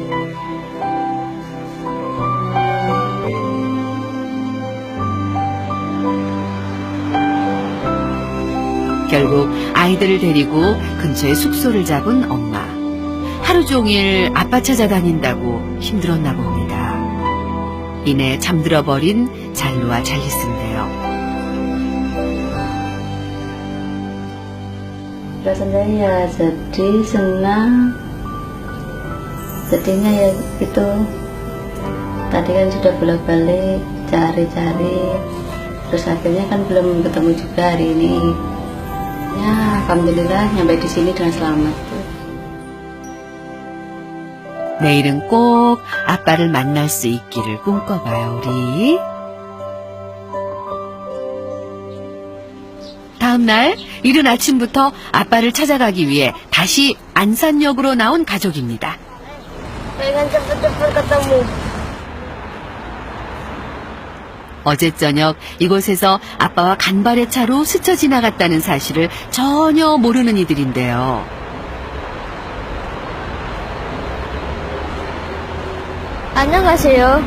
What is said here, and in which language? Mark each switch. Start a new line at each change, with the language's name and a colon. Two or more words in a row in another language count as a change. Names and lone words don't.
Korean: 결국 아이들을 데리고 근처에 숙소를 잡은 엄마. 하루 종일 아빠 찾아다닌다고 힘들었나 봅니다. 이내 잠들어버린 잘루와 잘리스인데요.
Indonesian: Rasanya ya sedih, senang. Sedihnya ya gitu. Tadi kan sudah bolak-balik cari-cari. Terus akhirnya kan belum ketemu juga hari ini. Ya, alhamdulillah nyampe di sini dengan selamat.
Korean: 내일은 꼭 아빠를 만날 수 있기를 꿈꿔봐요, 우리. 다음 날 이른 아침부터 아빠를 찾아가기 위해 다시 안산역으로 나온 가족입니다.
Indonesian: Pengen cepet-cepet ketemu.
Korean: 어제 저녁 이곳에서 아빠와 간발의 차로 스쳐 지나갔다는 사실을 전혀 모르는 이들인데요. 안녕하세요.